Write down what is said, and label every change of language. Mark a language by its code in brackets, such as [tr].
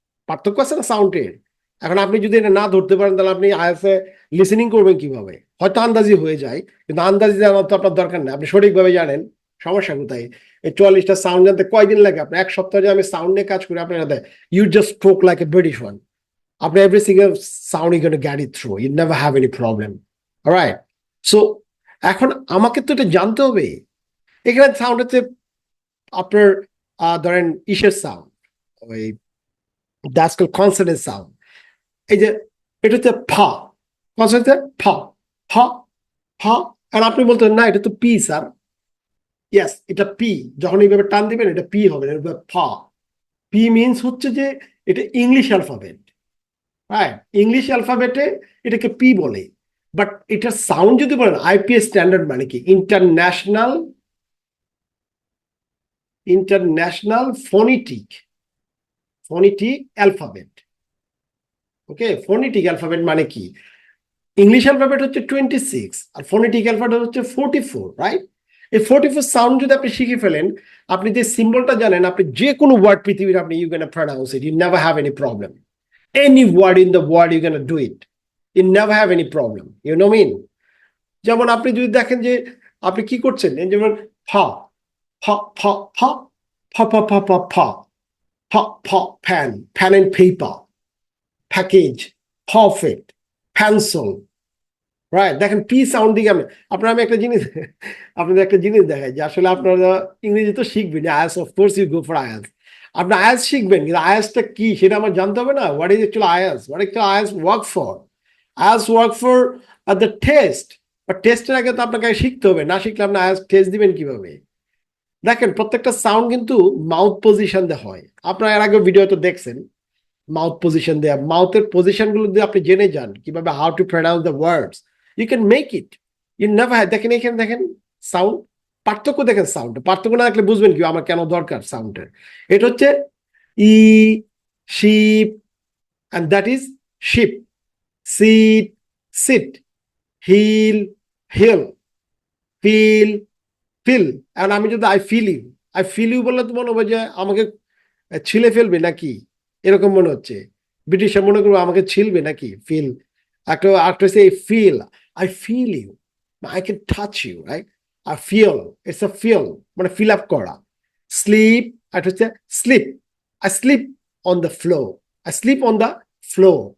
[bn] পার্থক্য আছে না সাউন্ডের? এখন আপনি যদি এটা না ধরতে পারেন, তাহলে আপনি আইএলটিএস এ লিসেনিং করবেন কিভাবে? হয়তো আন্দাজি হয়ে যায়, কিন্তু আন্দাজি জানার তো আপনার দরকার নেই, আপনি সঠিকভাবে জানেন। সমস্যা কোথায়? এই 44টা সাউন্ড জানতে কয়দিন লাগে আপনার? এক সপ্তাহ যে আমি সাউন্ড নিয়ে কাজ করি, আপনার [en] You just stroke like a British one. After every single sound you're going to get it through, you never have any problem. All right, so [bn] এখন আমাকে তো এটা জানতে হবে। এখানে সাউন্ড হচ্ছে আপনার ধরেন ইসের সাউন্ড, ওই দ্যাটস কনসোনেন্ট সাউন্ড। এই যে এটা হচ্ছে ফা, কনসোনেন্ট ফা, ফা, ফা। আর আপনি বলতেন না এটা তো পি স্যার। ইয়েস, এটা পি। যখন এইভাবে টান দিবেন এটা পি হবে, এটা ফা। পি মিনস হচ্ছে যে এটা ইংলিশ অ্যালফাবেট, হ্যাঁ? ইংলিশ অ্যালফাবেটে এটাকে পি বলে। বাট এটার সাউন্ড যদি বলেন, আইপিএস স্ট্যান্ডার্ড মানে কি, international international phonetic phonetic alphabet. ওকে, ফোনেটিক অ্যালফাবেট মানে কি? ইংলিশ অ্যালফাবেট হচ্ছে 26 আর ফোনেটিক অ্যালফাবেট হচ্ছে 44, রাইট? এই 44 সাউন্ড যদি আপনি শিখে ফেলেন, আপনি যে সিম্বলটা জানেন, আপনি যে কোনো ওয়ার্ড পৃথিবীর আপনি [en] You can pronounce it, you never have any problem. Any word in the world you're gonna do it, you never have any problem, you know what I mean? [bn] যেমন আপনি যদি দেখেন যে আপনি কি করছেন, যেমন ফা, ফা, ফা, ফা, ফা, ফা, ফা, ফা, ফা, ফা, ফা, pen, pen and paper, package, perfect, pencil, right? দেখেন পি সাউন্ড দিকে আমি একটা জিনিস আপনাদের একটা জিনিস দেখাই, যে আসলে আপনারা ইংরেজি তো শিখবেন, IELTS [en] Of course you go for IELTS. [bn] আপনি আইএলটিএস শিখবেন, কিন্তু আইএলটিএসটা কি সেটা আমার জানতে হবে না। [en] What is actually IELTS, what actually IELTS work for? IELTS work for the test. [bn] বা টেস্টের আগে তো আপনাকে শিখতে হবে, না শিখলে আপনি আইএলটিএস টেস্ট দিবেন কিভাবে? দেখেন প্রত্যেকটা সাউন্ড কিন্তু মাউথ পজিশন দিয়ে হয়। আপনারা এর আগে ভিডিও তো দেখছেন, মাউথ পজিশন দেয়া, মাউথের পজিশন গুলো দিয়ে আপনি জেনে যান কিভাবে [en] How to pronounce the words, you can make it. You never, [bn] দেখেন এখানে দেখেন সাউন্ড পার্থক্য, দেখেন সাউন্ড পার্থক্য না দেখলে বুঝবেন কি আমার কেন দরকার সাউন্ডের। এটা হচ্ছে ই, sheep, [en] and that is ship, [bn] seat, sit, heel, hill, feel, feel। and আমি যদি [en] I feel you, I feel you [bn] বললে তো মনে হবে যে আমাকে ছিলে ফেলবে নাকি, এরকম মনে হচ্ছে। ব্রিটিশরা মনে করবো আমাকে ছিলবে নাকি, ফিল। একটা একটা হচ্ছে feel, [en] I feel you, I can touch you, [bn] right? আর feel, [en] it's a fill, [bn] মানে ফিল আপ করা। স্লিপ, একটা হচ্ছে slip, [en] I slip on the floor, [bn] I sleep on the flow.